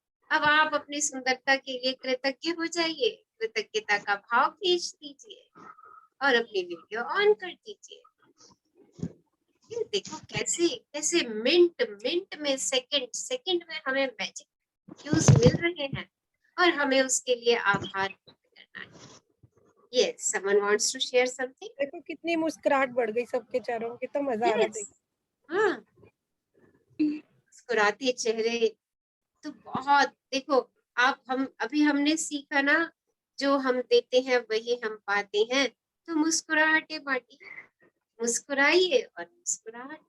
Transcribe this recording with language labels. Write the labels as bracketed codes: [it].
[hi] अब आप अपनी सुंदरता के लिए कृतज्ञ हो जाइए, कृतज्ञता का भाव भेज दीजिए। और अपनी वीडियो ऑन कर दीजिए। ये देखो कैसे कैसे मिनट में सेकंड में हमें मैजिक क्यूज मिल रहे हैं और हमें उसके लिए आभार व्यक्त करना है। [en] Yes, someone wants to share something? [hi] देखो कितनी मुस्कुराहट बढ़ गई सबके चेहरों में, कितना मजा आ रहा है [en] Yes. [hi] देख। हाँ, मुस्कुराते चेहरे तो बहुत, देखो आप अभी हमने सीखा ना, जो हम देते हैं वही हम पाते हैं, तो मुस्कुराहटे बांटिए, मुस्कुराइए और मुस्कुराहट।